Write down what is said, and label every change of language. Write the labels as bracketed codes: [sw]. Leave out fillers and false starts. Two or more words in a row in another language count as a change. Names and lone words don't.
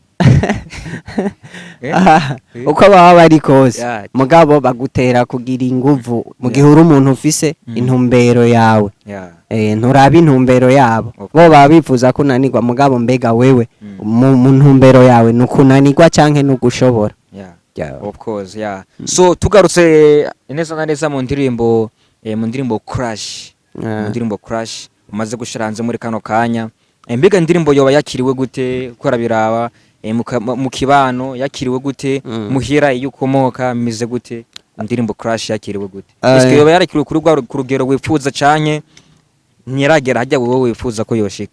[rn] uko baba bari kose mugabo bagutera kugira inguvu mu gihe uri umuntu ufise intumbero yawe nturaba intumbero yabo bo baba bifuza kunanirwa mugabo mbega wewe mu ntumbero yawe nukunanirwa canke nugushobora [en] of course [rn] so tugarutse neza na neza mu ndirimbo Crash mu ndirimbo Crash umaze gushiranze muri kano kanya mbega indirimbo yoba yakiriwe gute ukora biraba mu kibano yakiriwe gute muhira iyo ukomoka mize gute indirimbo Crash yakiriwe gute eske yoba yarakiriwe ku rugero wifuza canke ntiragera hajya wowe wifuza ko yoshika